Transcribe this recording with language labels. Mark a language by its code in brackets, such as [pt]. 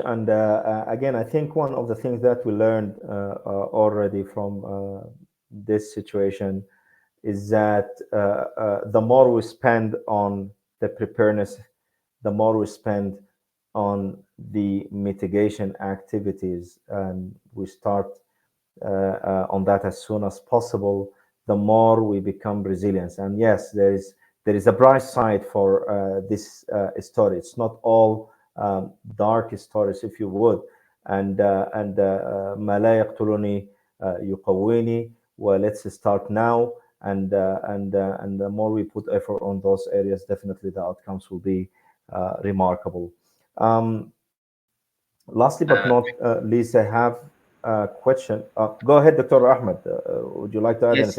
[en] And again, I think one of the things that we learned already from this situation is that the more we spend on the preparedness, the more we spend on the mitigation activities, and we start on that as soon as possible, the more we become resilient. And yes, there is a bright side for this story. It's not all dark stories, if you would. [ar] And ما لا يقتلني يقويني. [en] Well, let's start now. And the more we put effort on those areas, definitely the outcomes will be remarkable. Lastly but not least, I have a question. Go ahead, Dr. Ahmed. Would you like to add Yes,